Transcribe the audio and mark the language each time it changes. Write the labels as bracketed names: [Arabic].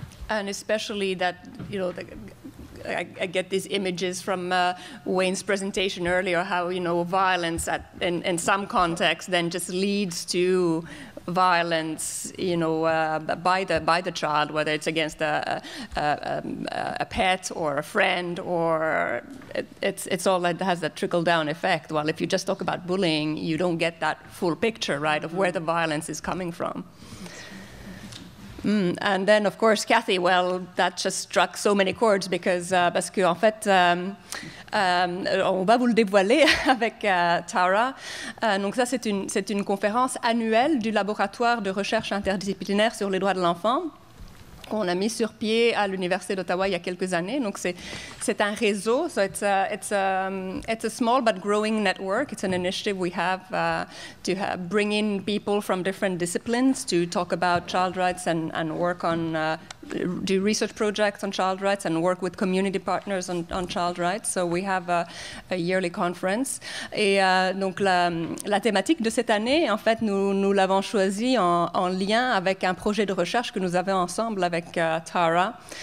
[English] And especially that, I get these images from Wayne's presentation earlier, how, violence in some contexts then just leads to violence, by the child, whether it's against a pet or a friend, or it's all that has that trickle-down effect. Well, if you just talk about bullying, you don't get that full picture, right, of where the violence is coming from. And then, of course, Kathy, well, that just struck so many chords [French] parce que en fait, on va vous le dévoiler avec Tara. Donc ça, c'est une conférence annuelle du laboratoire de recherche interdisciplinaire sur les droits de l'enfant qu'on a mis sur pied à l'Université d'Ottawa il y a quelques années. Donc c'est un réseau. [English] So it's a small but growing network. It's an initiative we have to bring in people from different disciplines to talk about child rights and work on do research projects on child rights and work with community partners on child rights. So we have a yearly conference. [French] Et donc la thématique de cette année, en fait, nous l'avons choisie en lien avec un projet de recherche que nous avons ensemble avec Tara.